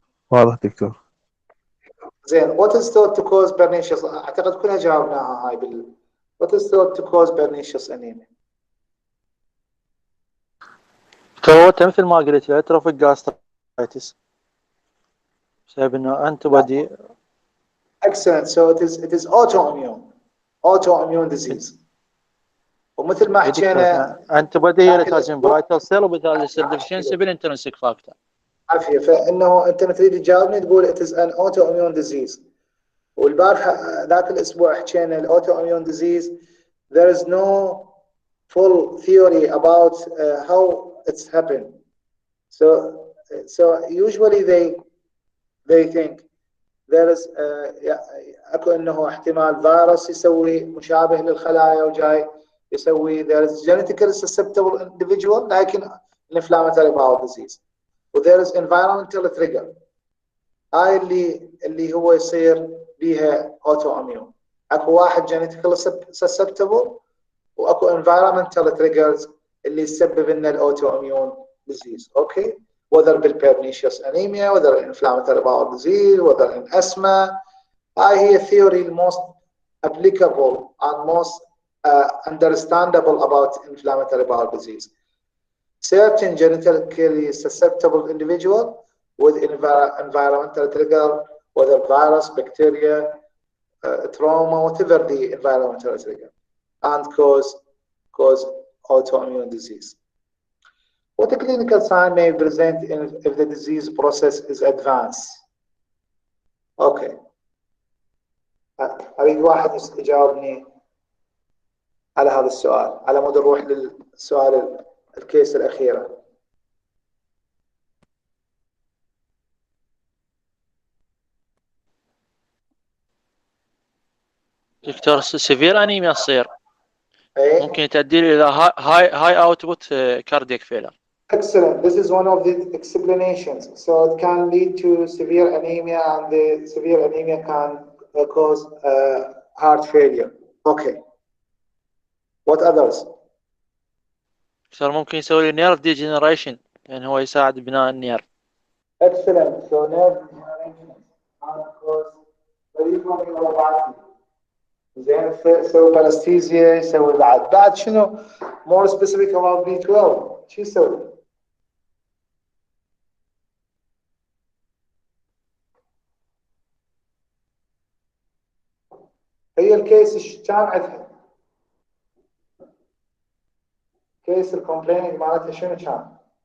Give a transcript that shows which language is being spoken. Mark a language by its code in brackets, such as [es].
[ar] واضح دكتور. زين [en] what is thought to cause pernicious؟ [ar] اعتقد كلها جاوبناها هاي [en] what is thought to cause pernicious anemia؟ [ar] ترى مثل ما قلت الاتروفيك جاسترايتس بسبب انه انتبودي. [en] Excellent. So it is autoimmune disease. [ar] ومثل ما حكينا انتبودي هي اللي تهاجم برايتال سيل وبالتالي يصير ديفشنسي بالانترنسيك فاكتور. عافيه. فانه انت تريد تجاوبني تقول [en] it is an autoimmune disease. [ar] والبارحه ذاك الاسبوع حكينا [en] الاوتوimmune disease there is no full theory about how it's happened. So usually they think there is [ar] اكو انه احتمال فيروس يسوي مشابه للخلايا وجاي يسوي [en] there is genetically susceptible individual لكن inflammatory bowel disease و there is environmental trigger. [ar] هاي اللي هو يصير بيها autoimmune. اكو واحد [en] genetically susceptible [ar] واكو environmental triggers اللي يسبب لنا الاوتو اميون ديزيز. [en] Okay, whether بالpernicious anemia, whether inflammatory bowel disease, whether in asthma. [ar] هاي هي [en] theory most applicable and most understandable about inflammatory bowel disease. Certain genetically susceptible individual with environmental trigger, whether virus, bacteria, trauma, whatever the environmental trigger, and cause autoimmune disease. What a clinical sign may present if the disease process is advanced? Okay. [ar] أريد واحد يجاوبني على هذا السؤال على مود نروح للسؤال الكيس الأخيرة. دكتور سيفير انيميا تصير أي. ممكن تؤدي الى هاي اوتبوت كاردياك فيلر. [en] Excellent. This is one of the explanations. So it can lead to severe anemia, and the severe anemia can cause heart failure. Okay. What others? [ar] دكتور ممكن يسوي نيرف ديجنريشن يعني هو يساعد بناء النيرف. [en] Excellent. So nerve degeneration can cause peripheral neuropathy. [ar] زين يسوي بلاستيزيا، يسوي بعد شنو [en] more specific about B12 [ar] شو يسوي؟ هي الكيس كان عندها كيس الكومبليننج مالتها شنو كان؟